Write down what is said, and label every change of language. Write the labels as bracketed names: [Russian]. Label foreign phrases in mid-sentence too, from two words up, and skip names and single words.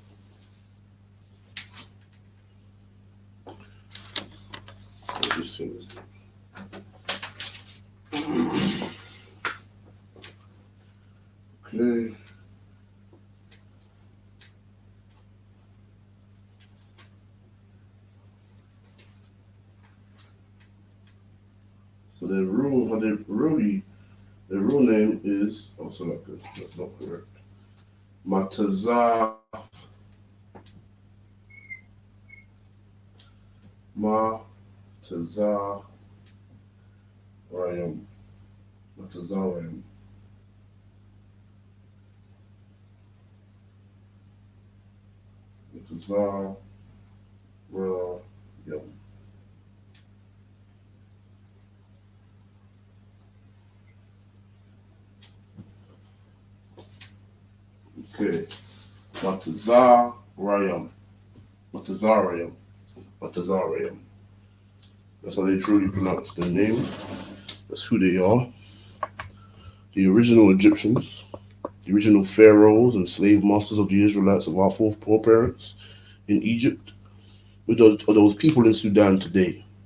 [English] Okay. So their real name is that's not correct. Matazah Matazarayim. Matazarayim. Matazarayim. Okay. Matazarayim. Matazarayim. Matazarayim. That's how they truly pronounce their name. That's who they are. The original Egyptians, the original pharaohs and slave masters of the Israelites of our foreparents in Egypt, with those people in Sudan today.